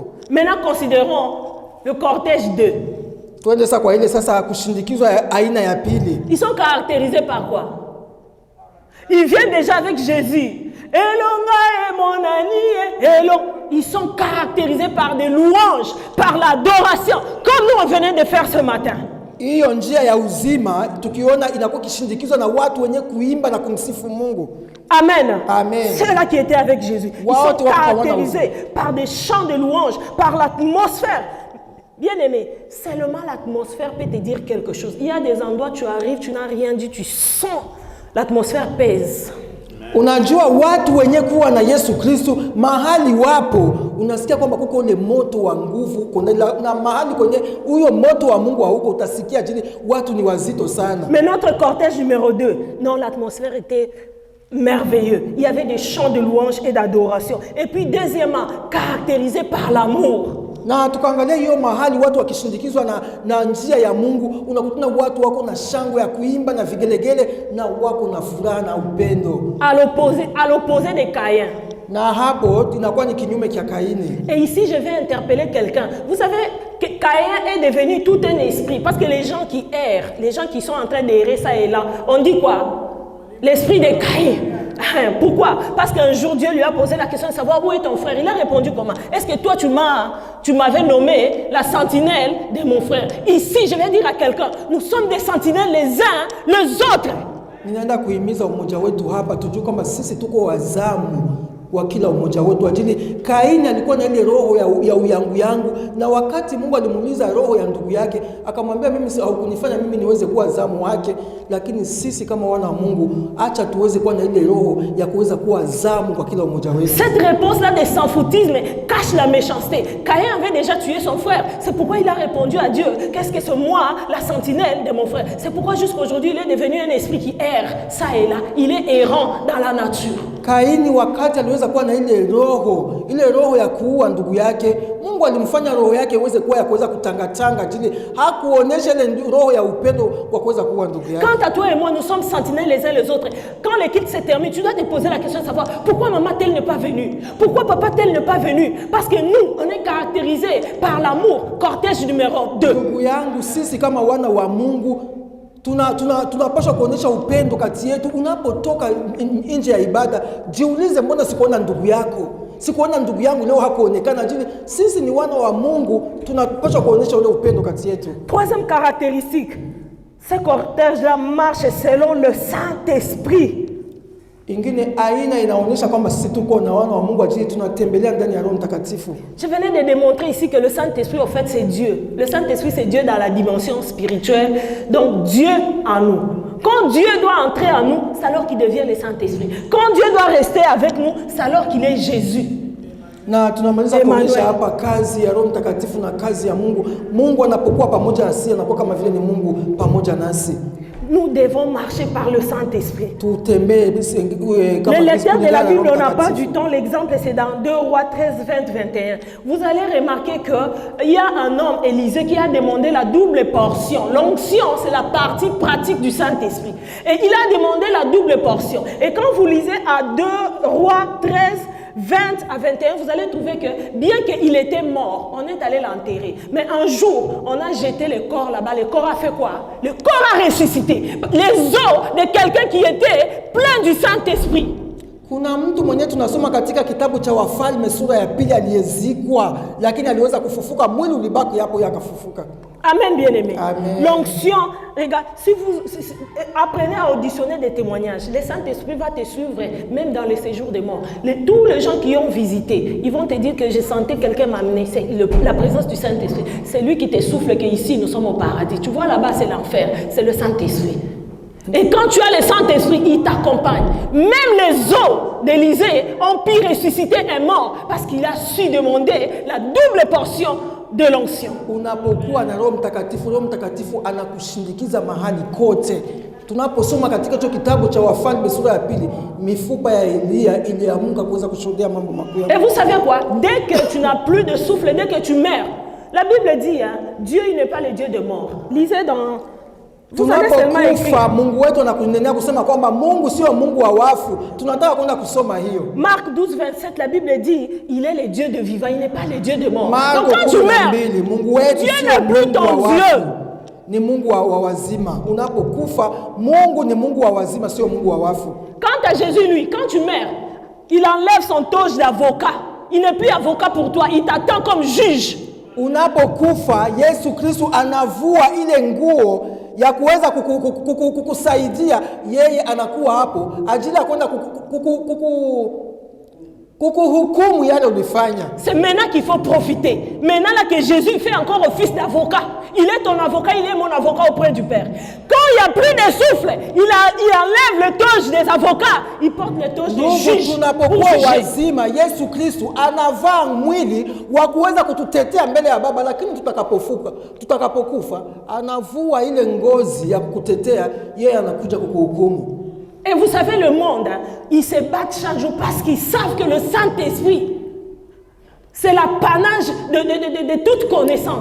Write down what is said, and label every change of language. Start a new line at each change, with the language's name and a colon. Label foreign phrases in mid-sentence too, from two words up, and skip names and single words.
French: Maintenant considérons le cortège 2.
Swahili: Tuende sasa kwa ile sasa kushindikizwa aina ya pili.
French: Ils sont caractérisés par quoi? Ils viennent déjà avec Jésus. Elonga et mon ami, Elon. Ils sont caractérisés par des louanges, par l'adoration, comme nous on venait de faire ce matin.
Swahili: Hiyo njia ya uzima tukiona inakuwa kishindikizwa na watu wenye kuimba na kumsifu Mungu. Amen. Amen.
French: Ceux-là qui étaient avec Jésus, ils sont caractérisés par des chants de louanges, par l'atmosphère. Bien-aimé, seulement l'atmosphère peut te dire quelque chose. Il y a des endroits où tu arrives, tu n'as rien dit, tu sens l'atmosphère pèse.
Swahili: Unajua watu wenye kuwa na Yesu Kristo mahali wapo, unasikia kwamba kuko ule moto wa nguvu, na mahali kwenye huyo moto wa Mungu hauko, utasikia jini watu ni wazito sana.
French: Mais notre cortège numéro 2, non, l'atmosphère était merveilleux. Il y avait des chants de louange et d'adoration. Et puis deuxièmement, caractérisé par l'amour.
Swahili: Na tukaangalia hiyo mahali watu wakishindikizwa na njia ya Mungu, unakutana watu wako na shangwe ya kuimba na vigelegele na wako na furaha na upendo.
French: À l'opposé de Caïn.
Swahili: Na hapo inakuwa ni kinyume cha Kaini.
French: Et ici je vais interpeller quelqu'un. Vous savez que Caïn est devenu tout un esprit parce que les gens qui errent, les gens qui sont en train d'errer ça et là, on dit quoi? L'esprit de Caïn. Pourquoi? Parce qu'un jour Dieu lui a posé la question de savoir où est ton frère. Il a répondu comment? Est-ce que toi tu m'avais nommé la sentinelle de mon frère? Ici je vais dire à quelqu'un, nous sommes des sentinelles les uns les autres.
Swahili: Ninaenda kuhimiza umoja wetu hapa tujue kwamba sisi tuko wazamu wa kila umoja wetu. Ajili Kaini alikuwa na ile roho ya uyangu yangu, na wakati Mungu alimuuliza roho ya ndugu yake akamwambia, mimi haukunifanya mimi niweze kuwa zamu wake, lakini sisi kama wana wa Mungu acha tuweze kuwa na ile roho ya kuweza kuwa zamu kwa kila umoja wetu.
French: Cette réponse là de sans-foutisme cache la méchanceté. Caïn avait déjà tué son frère. C'est pourquoi il a répondu à Dieu, qu'est-ce que c'est moi, la sentinelle de mon frère? C'est pourquoi jusqu'aujourd'hui il est devenu un esprit qui erre ça et là. Il est errant dans la nature.
Swahili: Kaini wakati aliweza kuwa na ile roho ya kuua ndugu yake, Mungu alimfanya roho yake iweze kuwa ya kuweza kutangatanga jini, hakuonesha ile roho ya upendo kwa kuweza kuua ndugu yake.
French: Quant à toi et moi, nous sommes sentinelles les uns les autres. Quand l'équipe se termine, tu dois te poser la question de savoir pourquoi maman tel n'est pas venue, pourquoi papa tel n'est pas venu, parce que nous, on est caractérisés par l'amour. Cortège numéro 2.
Swahili: Ndugu yangu, sisi kama wana wa Mungu tunapaswa kuonesha upendo kati yetu. Unapotoka nje ya ibada, jiulize, mbona sikuona ndugu yako? Sikuona ndugu yangu leo hakuonekana. Jini sisi ni wana wa Mungu, tunapaswa kuonesha ule upendo kati yetu.
French: Troisième caractéristique, ce cortège-là marche selon le Saint-Esprit.
Swahili: Ingine aina inaonyesha kwamba sisi tuko na wana wa Mungu ajili tunatembelea ndani ya Roho Mtakatifu.
French: Je venais de démontrer ici que le Saint-Esprit, en fait, c'est Dieu. Le Saint-Esprit, c'est Dieu dans la dimension spirituelle. Donc, Dieu en nous. Quand Dieu doit entrer en nous, c'est alors qu'il devient le Saint-Esprit. Quand Dieu doit rester avec nous, c'est alors qu'il est Jésus.
Swahili: Na tunamaliza kuonyesha hapa kazi ya Roho Mtakatifu na kazi ya Mungu. Mungu anapokuwa pamoja nasi, anakuwa kama vile ni Mungu pamoja nasi.
French: Nous devons marcher par le Saint-Esprit. Le lecteur de la Bible, on n'a pas du temps. L'exemple, c'est dans 2 Rois 13, 20, 21. Vous allez remarquer qu'il y a un homme, Élisée, qui a demandé la double portion. L'onction, c'est la partie pratique du Saint-Esprit. Et il a demandé la double portion. Et quand vous lisez à 2 Rois 13, 20 à 21, vous allez trouver que bien qu'il était mort, on est allé l'enterrer. Mais un jour, on a jeté le corps là-bas. Le corps a fait quoi? Le corps a ressuscité. Les os de quelqu'un qui était plein du Saint-Esprit.
Swahili: Kuna mtu mwenye tunasoma katika kitabu cha Wafalme sura ya 2 aliyezikwa, lakini aliweza kufufuka, mwili ulibaki hapo yakafufuka.
French: Amen, bien-aimé. L'onction, regarde, si vous apprenez à auditionner des témoignages, le Saint-Esprit va te suivre même dans les séjours des morts. Tous les gens qui ont visité, ils vont te dire que je sentais quelqu'un m'amener. C'est la présence du Saint-Esprit. C'est lui qui te souffle qu'ici nous sommes au paradis. Tu vois là-bas, c'est l'enfer. C'est le Saint-Esprit. Et quand tu as le Saint-Esprit, il t'accompagne. Même les os d'Élisée ont pu ressusciter un mort parce qu'il a su demander la double portion de l'onction.
Swahili: Unapokuwa na Roho Mtakatifu anakushindikiza mahali kote. Tunaposoma katika hicho kitabu cha Wafalme sura ya 2, mifupa ya Elia iliamka kuweza kushuhudia mambo makuu.
French: Et vous savez quoi? Dès que tu n'as plus de souffle, dès que tu meurs, la Bible dit, hein, Dieu il n'est pas le Dieu de mort. Lisez dans... Vous allez seulement écrire.
Swahili: Mungu wetu anakunenea kusema kwamba Mungu sio Mungu wa wafu. Tunataka kwenda kusoma hiyo.
French: Marc 12:27, la Bible dit, il est le Dieu de vivant, il n'est pas le Dieu de mort. Marco, donc quand tu meurs,
Swahili: Mungu wetu
French: Dieu
Swahili: sio
French: n'est plus
Swahili: Mungu wa
French: ton
Swahili: wafu.
French: Dieu.
Swahili: Ni Mungu wa wazima. Unapokufa, Mungu ni Mungu wa wazima, sio Mungu wa wafu.
French: Quant à Jésus, lui, quand tu meurs, il enlève son toge d'avocat. Il n'est plus avocat pour toi, il t'attend comme juge.
Swahili: Unapokufa, Yesu Kristo anavua ile nguo ya kuweza kukusaidia. Yeye anakuwa hapo ajili ya kwenda kukuhukumu yale ulifanya.
French: C'est maintenant qu'il faut profiter. Maintenant là que Jésus fait encore office d'avocat. Il est ton avocat, il est mon avocat auprès du Père. Quand il n'y a plus de souffle, il enlève le toge des avocats. Il porte le toge des juges.
Swahili: Tunapokuwa wazima, Yesu Kristo anavaa mwili wa kuweza kututetea mbele ya Baba, lakini tutakapokufa, anavua ile ngozi ya kukutetea, yeye anakuja kukuhukumu.
French: Et vous savez, le monde, ils se battent chaque jour parce qu'ils savent que le Saint-Esprit, c'est l'apanage de toute connaissance.